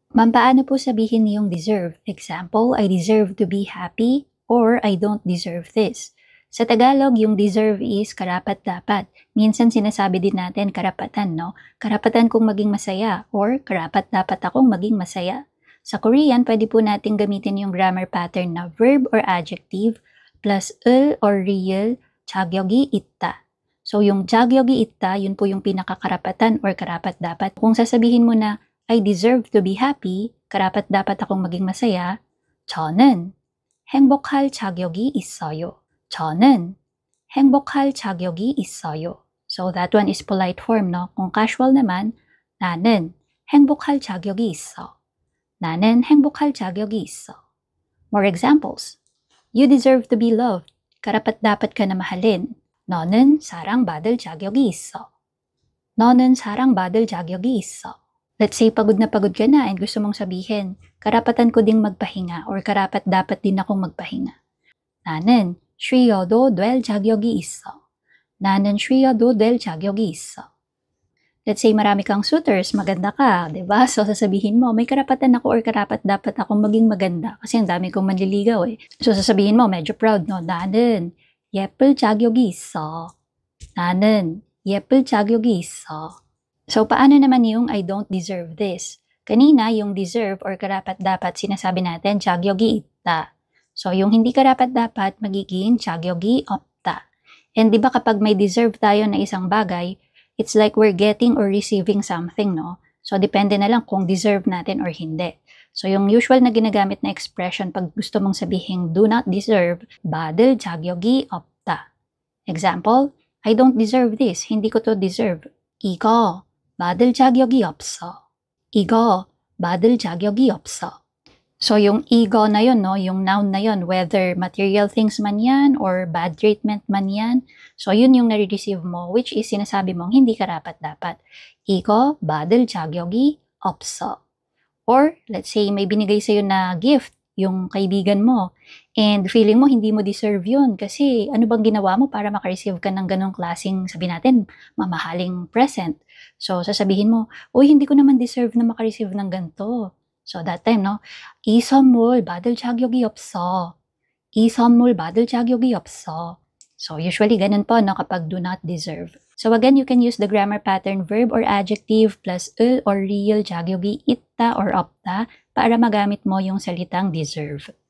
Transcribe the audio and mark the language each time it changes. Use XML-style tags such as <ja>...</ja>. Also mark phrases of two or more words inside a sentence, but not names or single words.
<tl>Paano po sabihin yung deserve?</tl> <en>Example, I deserve to be happy or I don't deserve this.</en> <tl>Sa Tagalog, yung</tl> <en>deserve is</en> <tl>karapat-dapat. Minsan sinasabi din natin karapatan, no? Karapatan kong maging masaya or karapat-dapat akong maging masaya. Sa Korean, pwede po natin gamitin yung</tl> <en>grammar pattern</en> <tl>na</tl> <en>verb or adjective plus ul or real</en> <ko>자격이 있다.</ko> <tl>So yung</tl> <ko>자격이 있다,</ko> <tl>yun po yung pinakakarapatan or karapat-dapat. Kung sasabihin mo na</tl> <en>I deserve to be happy,</en> <tl>karapat-dapat akong maging masaya,</tl> <ko>저는 행복할 자격이 있어요. 저는 행복할 자격이 있어요.</ko> <en>So that one is polite form, no?</en> <tl>Kung casual naman,</tl> <ko>나는 행복할 자격이 있어. 나는 행복할 자격이 있어.</ko> <en>More examples. You deserve to be loved.</en> <tl>Karapat-dapat ka na mahalin.</tl> <ko>너는 사랑받을 자격이 있어. 너는 사랑받을 자격이 있어.</ko> <en>Let's say</en> <tl>pagod na pagod ka na and gusto mong sabihin, karapatan ko ding magpahinga or karapat-dapat din akong magpahinga.</tl> <ko>나는 쉬어도 될 자격이 있어. 나는 쉬어도 될 자격이 있어.</ko> <en>Let's say</en> <tl>marami kang suitors, maganda ka, 'di ba? So sasabihin mo, may karapatan ako or karapat-dapat akong maging maganda kasi ang dami kong manliligaw eh. So sasabihin mo, medyo proud, no?</tl> <ko>나는 예쁠 자격이 있어. 나는 예쁠 자격이 있어.</ko> <tl>So, paano naman yung</tl> <en>I don't deserve this?</en> <tl>Kanina, yung deserve or karapat-dapat, sinasabi natin,</tl> <ko>자격이 있다.</ko> <tl>So, yung hindi karapat-dapat, magiging</tl> <ko>자격이 없다.</ko> <tl>And di ba kapag may deserve tayo na isang bagay,</tl> <en>it's like we're getting or receiving something, no? So,</en> <tl>depende na lang kung deserve natin or hindi. So, yung usual na ginagamit na expression pag gusto mong sabihin</tl> <en>do not deserve,</en> <ko>받을 자격이 없다.</ko> <en>Example, I don't deserve this.</en> <tl>Hindi ko to deserve.</tl> <ko>이거 받을 자격이 없어. 이거 받을 자격이 없어.</ko> <tl>So, yung ego na yun, no? Yung noun na yun,</tl> <en>whether material things</en> <tl>man yan</tl> <en>or bad treatment</en> <tl>man yan. So, yun yung nare-receive mo,</tl> <en>which is</en> <tl>sinasabi mong hindi karapat-dapat.</tl> <ko>이거 받을 자격이 없어.</ko> <en>Or, let's say,</en> <tl>may binigay sa'yo na gift, yung kaibigan mo, and feeling mo hindi mo deserve yun kasi ano bang ginawa mo para makareceive ka ng ganong klaseng, sabi natin, mamahaling present. So, sasabihin mo, uy, hindi ko naman deserve na makareceive ng ganito.</tl> <en>So, that time, no?</en> <ko>이 선물 받을 자격이 없어. 이 선물 받을 자격이 없어.</ko> <en>So, usually,</en> <tl>ganun po, no, kapag</tl> <en>do not deserve. So, again, you can use the grammar pattern verb or adjective plus ul or real</en> <ko>자격이 있다</ko> <en>or 없다</en> <tl>para magamit mo yung salitang</tl> <en>deserve.</en>